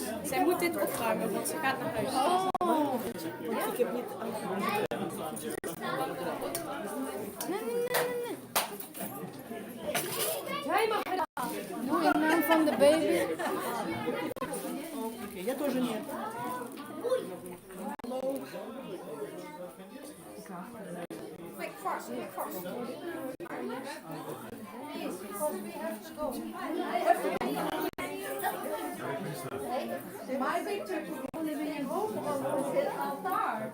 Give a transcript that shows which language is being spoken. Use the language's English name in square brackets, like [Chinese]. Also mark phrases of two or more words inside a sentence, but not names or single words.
[Dutch] Zij moet dit opruimen, want ze gaat naar huis. Oh. Ja? Ik heb niet... Nee. Jij mag het. Doe in naam van de baby. Oké, [Russian] я тоже нет. [Dutch] Hallo. [English] Quick, fast. My picture is only being home on the altar.